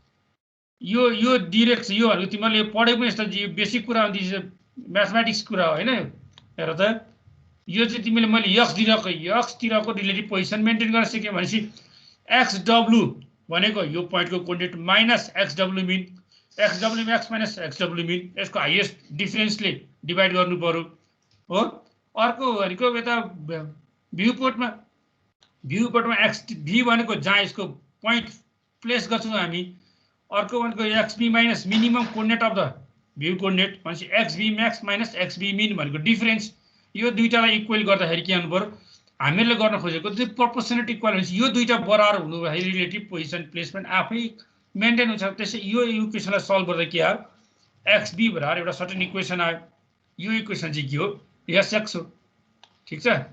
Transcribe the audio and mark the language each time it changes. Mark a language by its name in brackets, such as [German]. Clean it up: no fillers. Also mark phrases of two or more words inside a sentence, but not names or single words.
[Nepali] यो डिरेक्ट यो भनेको तिमीले पढे पनि यस्तो बेसिक कुरा हो म्याथमेटिक्स कुरा हो हैन हेर त यो चाहिँ तिमीले मैले x तिरको [English] relative position maintain [Nepali] गर्न सिक्यो भनेपछि xw भनेको यो पोइन्टको कोअर्डिनेट माइनस xw min xw max माइनस xw min यसको हाईएस्ट डिफरेन्सले डिभाइड गर्नु पर्यो हो अर्को भनेको यता भ्यू पोर्टमा xv भनेको जहाँ यसको पोइन्ट प्लेस गर्छौँ हामी अर्को भनेको xb [English] minus minimum coordinate of the view coordinate [Nepali] भनेपछि xv max माइनस xb min भनेको डिफरेन्स यो दुईटालाई इक्वल गर्दाखेरि के गर्नु पर्यो हामीले गर्न खोजेको चाहिँ [English] proportional equivalency [Nepali] यो दुईटा बराबर हुनु भए [English] relative position placement [Nepali] आफै मेन्टेन हुन्छ त्यसै यो इक्वेसनलाई सल्भ गर्दा के आयो xb बराबर एउटा [English] certain equation [Nepali] आयो यो इक्वेसन चाहिँ के हो sx हो ठीक छ